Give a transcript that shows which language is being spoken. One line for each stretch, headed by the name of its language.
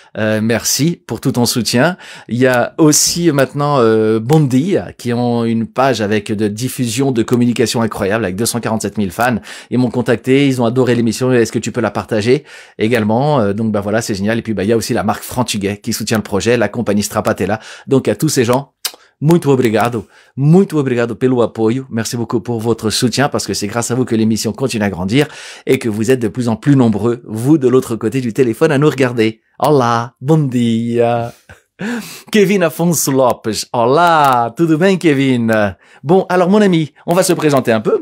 French: Merci pour tout ton soutien. Il y a aussi maintenant Bondi qui ont une page avec de diffusion de communication incroyable avec 247 000 fans. Ils m'ont contacté, ils ont adoré l'émission. Est-ce que tu peux la partager également? Donc voilà, c'est génial. Et puis il y a aussi la marque Frantuguais qui soutient le projet, la compagnie Strapatella. Donc à tous ces gens,
Portuguese: muito obrigado pelo apoio.
French: Merci beaucoup pour votre soutien parce que c'est grâce à vous que l'émission continue à grandir et que vous êtes de plus en plus nombreux, vous de l'autre côté du téléphone à nous regarder.
Portuguese: Olá, bom dia. Kevin Afonso Lopes. Olá, tudo bem Kevin?
French: Bon, alors mon ami, on va se présenter un peu.